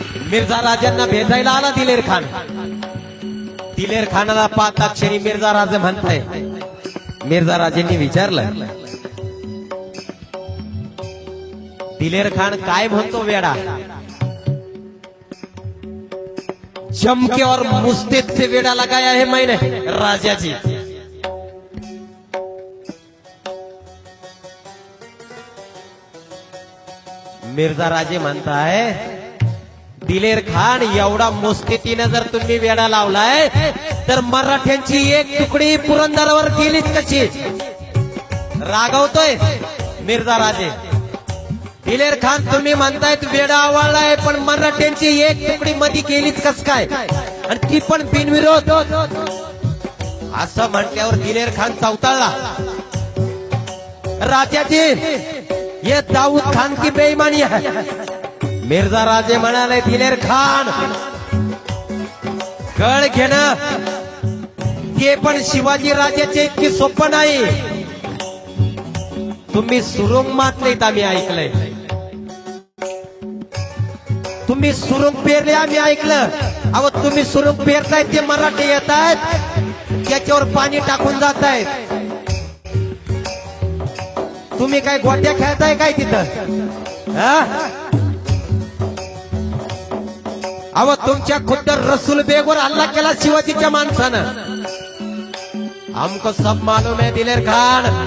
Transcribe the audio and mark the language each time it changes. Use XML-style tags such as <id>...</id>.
<mr>मिर्झा राजांना भेटायला आला दिलेर खान. दिलेर खानाला पाहता क्षणी मिर्झा राजे म्हणताय. मिर्झा राजेंनी विचारलं, दिलेर खान काय म्हणतो वेडा?</mr> <hi>जमके और मुस्तेद से वेडा लगाया है मैंने राजा जी.</hi> <mr>मिर्झा राजे म्हणताय, दिलेर खान एवढा मुस्तितीनं जर तुम्ही वेडा लावलाय तर मराठ्यांची एक तुकडी पुरंदरवर गेलीच कशी? रागवतोय मिर्झा राजे. दिलेर खान तुम्ही म्हणताय वेडा आवळलाय, पण मराठ्यांची एक तुकडी मध्ये गेलीच कस काय, आणि ती पण बिनविरोध? असं म्हटल्यावर दिलेर खान चौताळला.</mr> <hi>राजाजी, ये दाऊद खान की बेईमानी है.</hi> <mr>मिर्झा राजे म्हणाले, दिलेर खान, गड घेणं ते पण शिवाजी राजाचे इतकी सोपं नाही. तुम्ही सुरुंग मातलेत आम्ही ऐकलंय. तुम्ही सुरुंग पेरले आम्ही ऐकलं. अहो, तुम्ही सुरुंग पेरतायत ते मराठी येत आहेत, त्याच्यावर पाणी टाकून जात आहेत. तुम्ही काय गोट्या खेळताय काय तिथं? अहो, तुमच्या खुद्द रसूल बेगवर हल्ला केला शिवाजीच्या माणसानं.</mr> <hi>हमको सब मालूम है दिलेर खान.</hi>